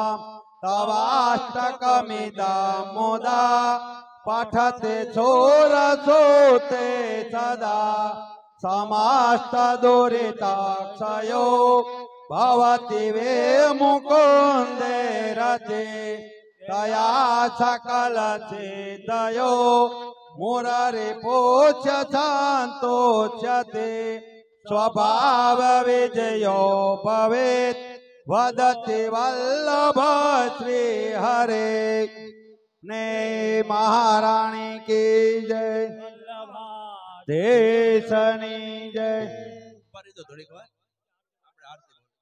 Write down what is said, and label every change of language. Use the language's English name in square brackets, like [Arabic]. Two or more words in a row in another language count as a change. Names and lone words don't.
[Sanskrit] तवाष्टकमिदं मुदा पठते शूरसूते सदा समस्त दुरिताक्षयो भवति वे मुकुन्दे रते तया सकल सिद्धयो मुररिपुच्छ सन्तोष्यते स्वभाव विजयो भवेत् વદતે વલ્લભ શ્રી હરે [Gujarati] ને મહારાણી કી જય દેશની જય. થોડીક વાર આપણે આરતી